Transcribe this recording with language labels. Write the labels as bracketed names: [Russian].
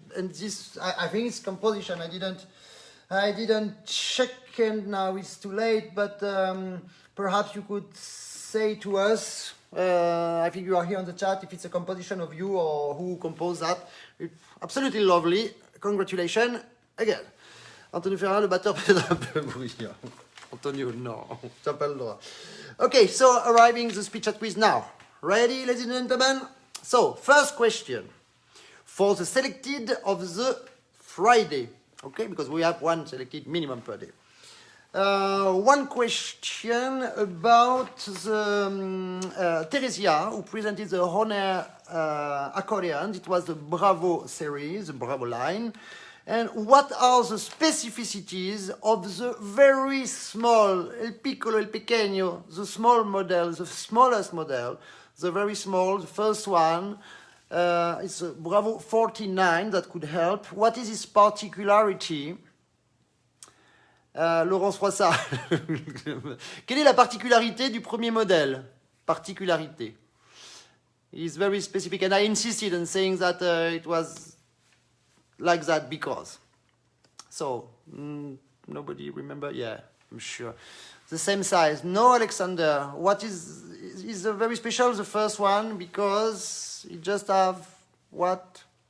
[English] And this, I think it's composition. I didn't check, and now it's too late. But perhaps you could say to us. I think you are here on the chat if it's a composition of you or who composed that. It's absolutely lovely. Congratulations again. [French] Antonio Ferrara, le batteur, peut-être un peu bruyant. Antonio, non, tu n'as pas le droit. [English] Okay, so arriving the speech at quiz now. Ready, ladies and gentlemen? So, first question. For the selected of the Friday. Okay, because we have one selected minimum per day. One question about the Theresia, who presented the Honor accordion. It was the Bravo series, the Bravo line. And what are the specificities of the very small, el piccolo, [Spanish] el pequeño, [English] the small model, the smallest model, the very small, the first one? It's a Bravo 49 that could help. What is its particularity? Laurence Froissart. [French] Quelle est la particularité du premier modèle? Particularité. [English] It's very specific, and I insisted on saying that it was like that because. So, nobody remember? Yeah, I'm sure. The same size. No, Alexander. What is very special, the first one, because it just have what?